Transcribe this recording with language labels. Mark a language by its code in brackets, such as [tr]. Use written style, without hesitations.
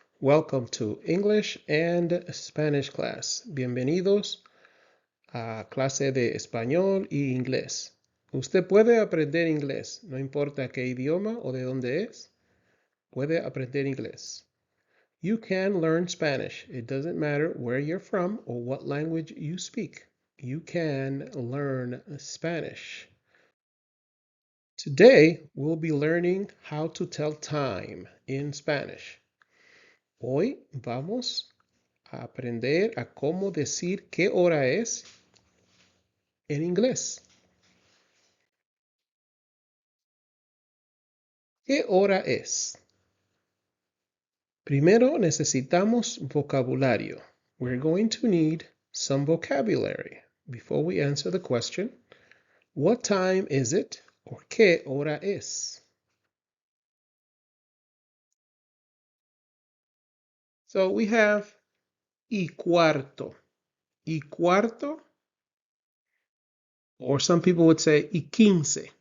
[en] Welcome to English and Spanish class. [es] Bienvenidos a clase de español y inglés. Usted puede aprender inglés, no importa qué idioma o de dónde es, puede aprender inglés. [en] You can learn Spanish. It doesn't matter where you're from or what language you speak. You can learn Spanish. Today, we'll be learning how to tell time in Spanish. [es] Hoy vamos a aprender a cómo decir qué hora es en inglés. ¿Qué hora es? Primero necesitamos vocabulario. [en] We're going to need some vocabulary before we answer the question, what time is it? [es] Or qué hora es? [en] So we have [es] y cuarto. Y cuarto, [en] or some people would say [es] y quince.